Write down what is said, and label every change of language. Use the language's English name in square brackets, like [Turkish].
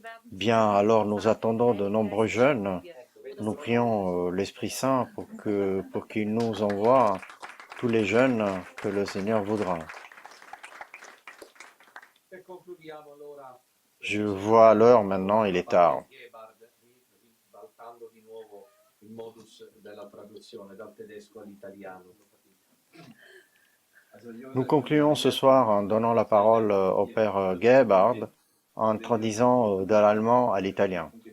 [French] Bien, alors nous attendons de nombreux jeunes. Nous prions l'Esprit Saint pour qu'il nous envoie tous les jeunes que le Seigneur voudra. [Italian] E concludiamo allora. [French] Je vois l'heure maintenant, il est tard. [Italian] Ribaltando di nuovo il modus della traduzione dal tedesco all'italiano. [French] Nous concluons ce soir en donnant la parole au Père Gebhard en traduisant de l'allemand à l'italien.